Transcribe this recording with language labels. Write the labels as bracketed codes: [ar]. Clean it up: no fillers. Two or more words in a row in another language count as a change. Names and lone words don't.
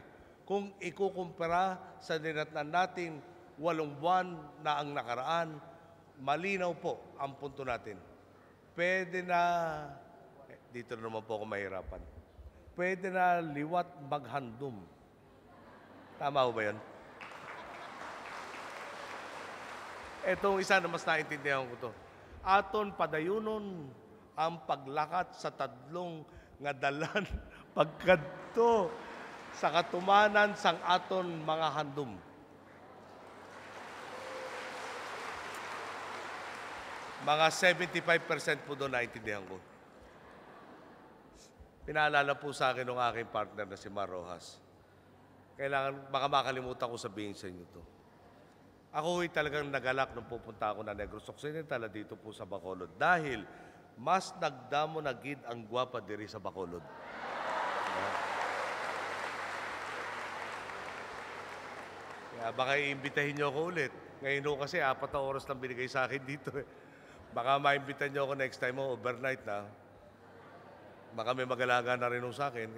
[tl] Kung ikukumpara sa dinatnan natin 8 buwan na ang nakaraan, malinaw po ang punto natin. Pwede na, dito naman po ako mahirapan, [hil] pwede na liwat maghandom. [tl] Tama ho ba yan? Etong isa na mas naintindihan ko to. [hil] Aton padayunon ang paglakat sa 3 nga dalan pagkadto sa katumanan sang aton mga handom. [tl] Mga 75% po doon naintindihan ko. Pinaalala po sa akin ng aking partner na si Mar Rojas. kailangan, baka makalimutan ko sabihin sa inyo to. Ako ay talagang nagalak nung pupunta ako na Negros Occidental dito po sa Bacolod dahil [hil] mas nagdamo na gid ang gwapa diri sa Bacolod. [tl] Kaya baka iimbitahin niyo ako ulit. Ngayon ho kasi 4 na oras lang binigay sa akin dito. Baka maimbitahan niyo ako [en] next time [tl] mo, overnight na. Baka may magalaga na rin ho sa akin.